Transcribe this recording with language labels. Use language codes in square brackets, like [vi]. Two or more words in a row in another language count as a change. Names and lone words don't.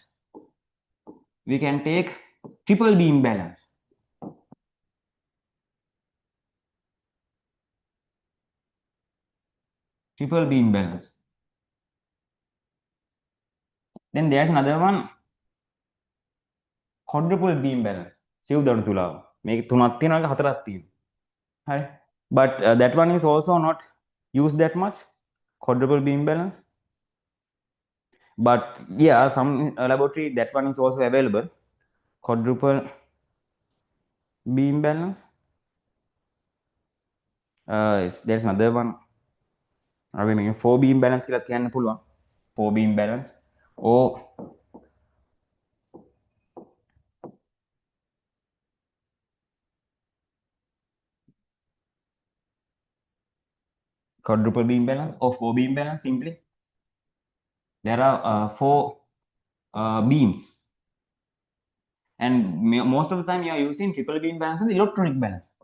[en] We can take triple beam balance. Triple beam balance. Then there's another one, quadruple beam balance. [si] සිව් දණු තුලාව. මේක තුනක් තියෙනවා එක හතරක් තියෙනවා. හරි. [en] But that one is also not used that much, quadruple beam balance. But yeah, some laboratory that one is also available, quadruple beam balance. There's another one. I mean, 4 beam balance [si] කියලා කියන්න පුළුවන්. [en] 4 beam balance or quadruple beam balance or 4 beam balance. Simply there are 4 beams, and most of the time you are using triple beam balance and electronic balance.